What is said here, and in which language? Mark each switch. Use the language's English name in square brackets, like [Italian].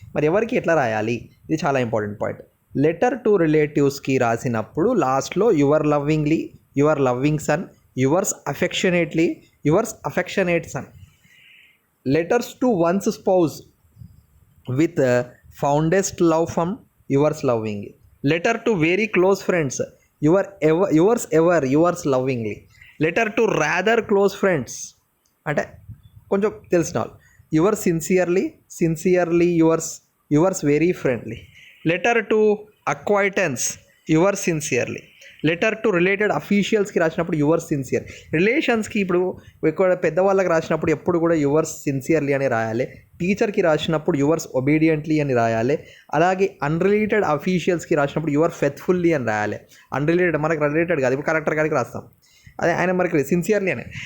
[Telugu] మరి ఎవరికి ఎట్లా రాయాలి, ఇది చాలా ఇంపార్టెంట్ పాయింట్. లెటర్ టు రిలేటివ్స్కి రాసినప్పుడు లాస్ట్లో [English] Your lovingly, your loving son, yours affectionately, yours affectionate son. Letters to one's spouse with fondest love from yours lovingly. Letter to very close friends, yours ever, yours lovingly. Letter to rather close friends [Telugu] అంటే కొంచెం తెలిసిన వాళ్ళు, [English] yours sincerely yours very friendly. Letter to acquaintance, yours sincerely. [Telugu] Letter to related అఫీషియల్స్కి రాసినప్పుడు yours sincere. రిలేషన్స్కి ఇప్పుడు ఎక్కువ పెద్దవాళ్ళకి రాసినప్పుడు ఎప్పుడు కూడా [English] yours sincerely [Telugu] అని రాయాలి. టీచర్కి రాసినప్పుడు [English] yours obediently [Telugu] అని రాయాలి. అలాగే అన్రిలేటెడ్ అఫీషియల్స్కి రాసినప్పుడు [English] your faithfully [Telugu] అని రాయాలి. అన్రిలేటెడ్ మనకు రిలేటెడ్ కాదు, ఇప్పుడు కలెక్టర్ గారికి రాస్తాం, అదే ఆయన మనకి సిన్సియర్లీ అని.